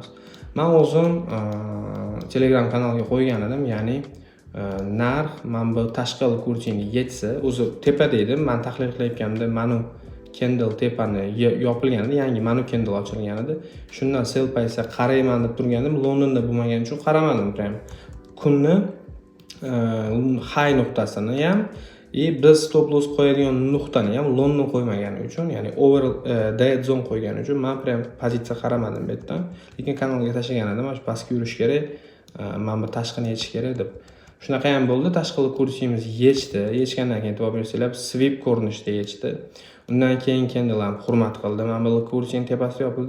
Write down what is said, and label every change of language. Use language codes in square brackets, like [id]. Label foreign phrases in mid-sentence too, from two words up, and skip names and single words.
[uz] Men o'zim Telegram kanaliga qo'ygan edim, ya'ni narx mana bu tashqi liquidity ni yetsa, o'zi tepada edi, men tahlil qilayotganimda mana candle tepani yopilgan edi, yangi mana candle ochilgan edi. Shundan sell paysa qarayman deb turgandim, Londonda bo'lmagani uchun qaramadim prям. Kunni high nuqtasini ham biz [en] stop loss [uz] qo'yadigan nuqtani ham London qo'ymagani uchun, ya'ni [en] over dead zone [uz] qo'ygani uchun men prям pozitsiya qaramadim bu yerdan. Lekin kanalga tashlagan edim, shu pastga yurish kerak, mana bu tashqini yechish kerak deb. Shunaqa ham bo'ldi, tashqi liquidity-miz yechgandan keyin e'tibor bersanglar, sweep ko'rinishida yechdi. Undan keyin candle ham hurmat qildi. Mana bu liquidity tepasida yopildi.